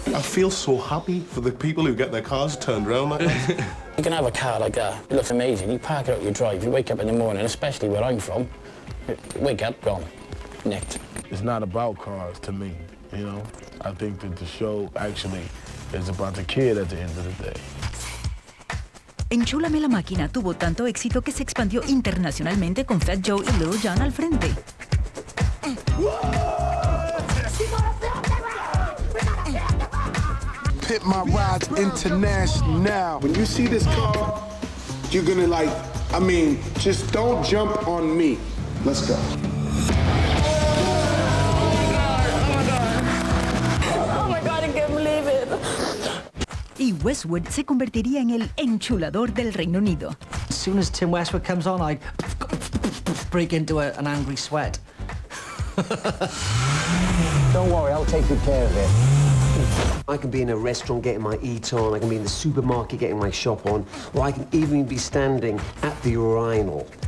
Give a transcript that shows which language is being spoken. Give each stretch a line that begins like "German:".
English: I feel so happy for the people who get their cars turned around like that. You can have a car like that. It looks amazing. You park it up your drive, you wake up in the morning, especially where I'm from, wake up, gone, nicked. It's not about cars to me, you know? I think that the show actually is about the kid at the end of the day.
Spanish: Enchúlame la Máquina tuvo tanto éxito que se expandió internacionalmente con Fat Joe y Lil Jon al frente.
English: Pimp My Ride's international now. When you see this car, you're gonna like, I mean, just don't jump on me. Let's go. Oh my God, I can't believe it.
Spanish: Y Westwood se convertiría en el enchulador del Reino Unido.
English: As soon as Tim Westwood comes on, I break into an angry sweat. Don't worry, I'll take good care of it. I can be in a restaurant getting my eat on, I can be in the supermarket getting my shop on, or I can even be standing at the urinal.